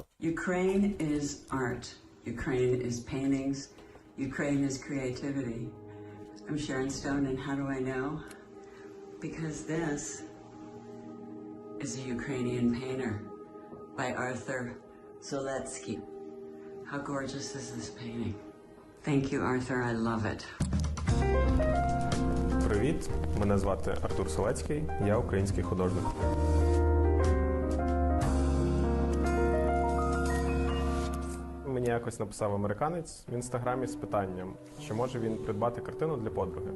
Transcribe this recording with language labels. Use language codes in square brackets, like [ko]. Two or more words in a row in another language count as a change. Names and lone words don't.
[en] Ukraine is art, Ukraine is paintings, Ukraine is creativity. I'm Sharon Stone, and how do I know? Because this is a Ukrainian painter by Arthur Soletsky. How gorgeous is this painting? Thank you, Arthur, I love it. [uk] Привіт, мене звати Артур Солецький, я український художник. Мені якось написав американець в інстаграмі з питанням, чи може він придбати картину для подруги.